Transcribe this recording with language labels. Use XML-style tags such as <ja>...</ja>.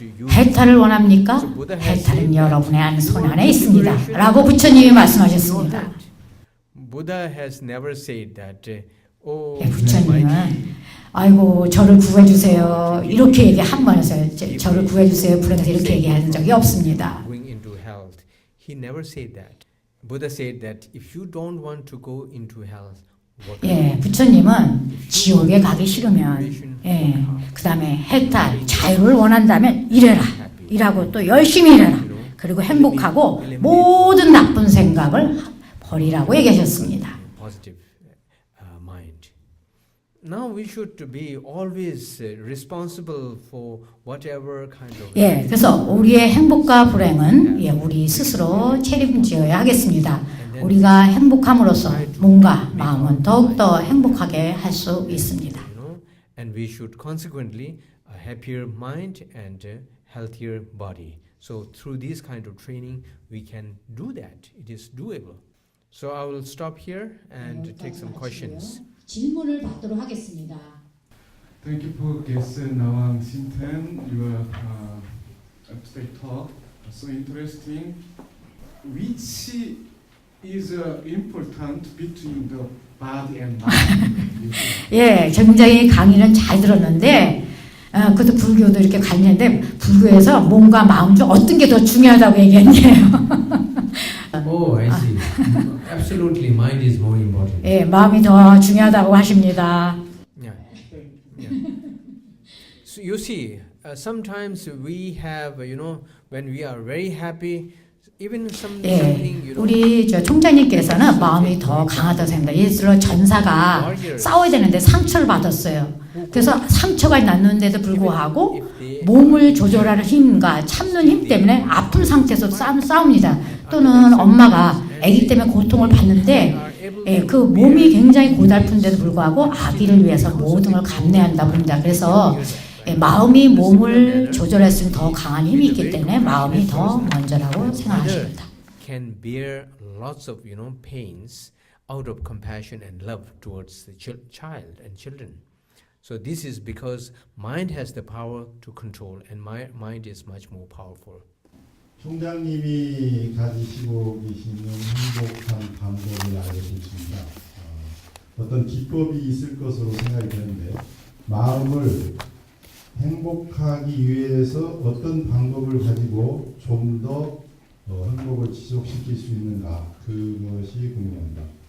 <ko>해탈을 원합니까? 해탈은 여러분의 손 안에 있습니다. 라고 부처님이 말씀하셨습니다.</ko> <en>Buddha has never said that.</en> <ko>부처님은 아이고 저를 구해주세요 이렇게 얘기 한 번 했어요. 저를 구해주세요 불행해서 이렇게 얘기한 적이 없습니다.</ko> <en>Going into hell, he never said that. Buddha said that if you don't want to go into hell,</en> <ko>예, 부처님은 지옥에 가기 싫으면 그 다음에 해탈, 자유를 원한다면 일해라. 일하고 또 열심히 일해라. 그리고 행복하고 모든 나쁜 생각을 버리라고 얘기하셨습니다.</ko> <en>Positive mind. Now we should be always responsible for whatever kind of.</en> <ko>예, 그래서 우리의 행복과 불행은 우리 스스로 책임져야 하겠습니다. 우리가 행복함으로써 몸과 마음은 더욱더 행복하게 할 수 있습니다.</ko> <en>And we should consequently a happier mind and a healthier body. So through this kind of training, we can do that. It is doable. So I will stop here and take some questions.</en> <ko>질문을 받도록 하겠습니다.</ko> <en>Thank you for guest Nawang Sinten. Your abstract talk so interesting. Which is important between the body and mind.</en> <ko>예, 굉장히 강의는 잘 들었는데 그것도 불교도 이렇게 가르치는데 불교에서 몸과 마음 중 어떤 게 더 중요하다고 얘기했네요.</ko> <en>Oh, I see. Absolutely, mind is more important.</en> <ko>예, 마음이 더 중요하다고 하십니다.</ko> <en>Yeah. Yeah. So you see, sometimes we have, when we are very happy, even something,</en> <ko>예, 우리 저 총장님께서는 마음이 더 강하다고 생각합니다. 예를 들어 전사가 싸워야 되는데 상처를 받았어요. 그래서 상처가 났는데도 불구하고 몸을 조절하는 힘과 참는 힘 때문에 아픈 상태에서 싸웁니다. 또는 엄마가 아기 때문에 고통을 받는데 예, 그 몸이 굉장히 고달픈데도 불구하고 아기를 위해서 모든 걸 감내한다고 합니다. 그래서 예, 마음이 몸을 조절할 수 있는 더 강한 힘이 있기 때문에 마음이 더 먼저라고 생각하십니다.</ko> <en>can bear lots of pains out of compassion and love towards the child and children. So this is because mind has the power to control, and my mind is much more powerful.</en> <ko>총장님이 가지시고 계시는 행복한 방법을 알려주십니다. 어떤 기법이 있을 것으로 생각이 되는데 마음을 행복하기 위해서 어떤 방법을 가지고 좀 더 행복을 지속시킬 수 있는가 그것이 궁금합니다.</ko>